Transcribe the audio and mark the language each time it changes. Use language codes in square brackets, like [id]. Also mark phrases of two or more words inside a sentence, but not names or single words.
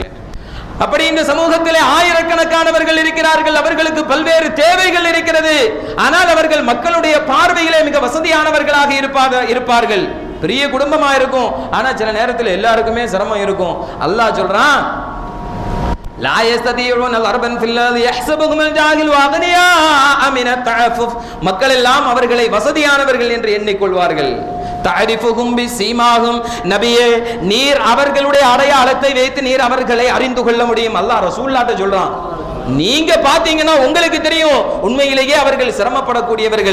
[ta] அப்படி இந்த சமூகத்திலே ஆயிரக்கணக்கானவர்கள் இருக்கிறார்கள். அவர்களுக்கு பல்வேறு தேவைகள் இருக்கிறது. ஆனால் அவர்கள் மக்களுடைய பார்வையிலே மிக வசதியானவர்களாக இருப்பார்கள். பெரிய குடும்பமா இருக்கும். ஆனா சில நேரத்தில் எல்லாருக்குமே சிரமம் இருக்கும். அல்லாஹ் சொல்றான், [ar] لا يستطيعون ضربًا في الأرض يحسبهم الجاهل أغنياء من التعفف. [ta] மக்கள் எல்லாம் அவர்களை வசதியானவர்கள் என்று எண்ணிக்கொள்வார்கள். [ar] تعرفهم بسيماهم. [ta] நபியே, நீர் அவர்களுடைய அடையாளத்தை வைத்து நீர் அவர்களை அறிந்து கொள்ள முடியும். அல்லாஹ் ரசூலுல்லாஹ்ட்ட சொல்றான், நீங்க பாத்தீங்கன்னா உங்களுக்கு தெரியும் உண்மையிலேயே அவர்கள் சிரமப்படக்கூடியவர்கள்.